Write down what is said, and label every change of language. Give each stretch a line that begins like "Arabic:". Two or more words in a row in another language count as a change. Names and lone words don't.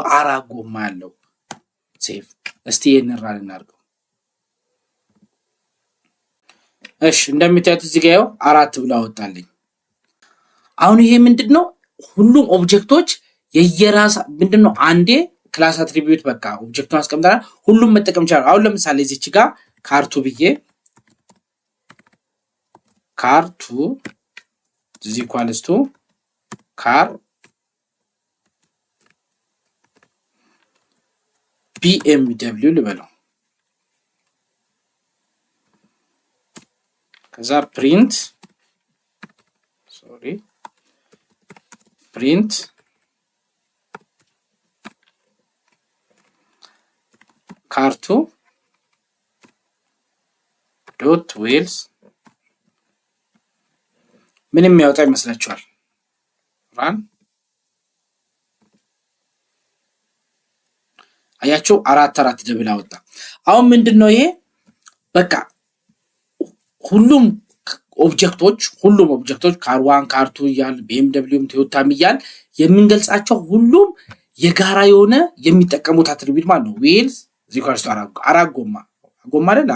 Amharic: 4 ጎማ አለው። ሴቭ እስቲ እንራን እናርገው። እሺ እንደምታዩት እዚህ ጋር 4 ብሎ አወጣልኝ። አሁን ይሄ ምንድነው? ሁሉም ኦብጀክቶች የየራስ ምንድነው? አንዴ ክላስ አትሪቢዩት በቃ ኦብጀክቱን አስቀምጠናል። ሁሉም መጠቀም ይችላል። አሁን ለምሳሌ እዚች ጋር ካር2 ብዬ
English: ካር2 is equals to car
Amharic: BMW ልበለው። ከዛ
English: print car2 dot wheels
Amharic: ምንም የሚያወጣ ይመስላችኋል? ራን አያችሁ 4 ደብል አወጣ። አሁን ምንድነው ይሄ? በቃ ሁሉም ኦብጀክቶች ካር1 ካር2 ይያል BMW ቶዮታም ይያል የምንገልጻቸው ሁሉም የጋራ የሆነ የሚጠቀሙት አትሪቢዩት ማለት ነው። ዊልስ ዚኳርስ 4 ጎማ አይደል?